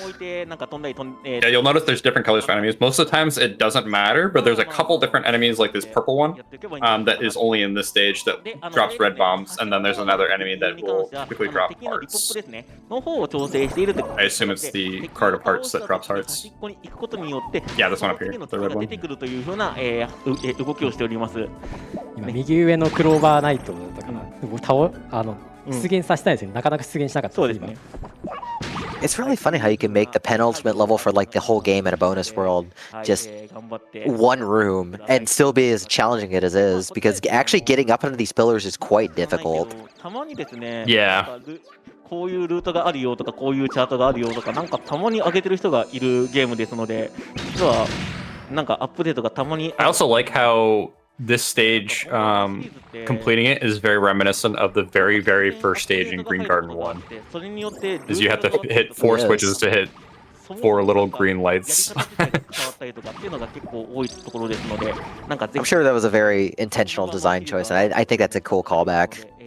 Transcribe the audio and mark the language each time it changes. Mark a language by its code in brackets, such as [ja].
[en] Yeah, you'll notice there's different colors for enemies. Most of the times it doesn't matter, but there's a couple different enemies, like this purple one, that is only in this stage that drops red bombs, and then there's another enemy that will typically drop hearts. I assume it's the card of hearts that drops hearts. Yeah, this one up here, the red one. [ja] 動きをしております。今右上のクローバーナイトだったかな。出現させたいですよね。なかなか出現しなかったです今。 [en] It's really funny how you can make the penultimate level for like the whole game in a bonus world just one room and still be as challenging it as is, because actually getting up into these pillars is quite difficult. [ja] たまにですね。 [en] Yeah. [ja] こういうルートがあるよとかこういうチャートがあるよとかなんかたまに上げてる人がいるゲームですので、実はなんかアップデートがたまに。 [en] I also like how this stage, completing it is very reminiscent of the very, very first stage in Green Garden 1. Is you have to hit 4 switches to hit 4 little green lights. I'm sure that was a very intentional design choice, and I think that's a cool callback.